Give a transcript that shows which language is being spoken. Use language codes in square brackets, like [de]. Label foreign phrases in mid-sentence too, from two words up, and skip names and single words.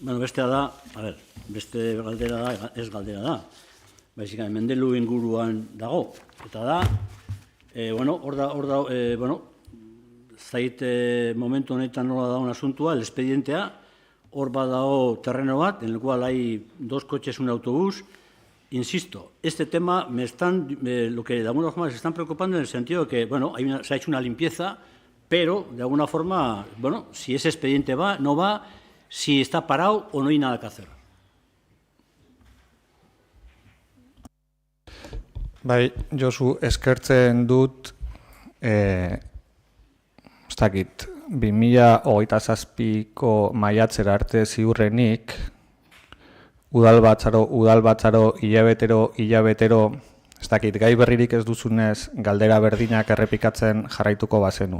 [eu] bestea da, beste galdera da, ez galdera da. Baizik, Mendelu inguruan dago. Eta da, hor da, zait momentu honetan nola da un asuntua, el expedientea, hor badago terreno bat, [es] en el cual hay 2 coches, un autobús. Insisto, este tema lo que de alguna forma se están preocupando en el sentido de que, se ha hecho una limpieza, pero de alguna forma, si ese expediente va, no va, si está parado o no hay nada que hacer. [eu] Bai, Josu, eskertzen dut, ez dakit, 2027ko maiatzera arte ziurrenik, udalbatzaro, hilabetero, ez dakit, gai berririk ez duzunez, galdera berdinak errepikatzen jarraituko bazenu.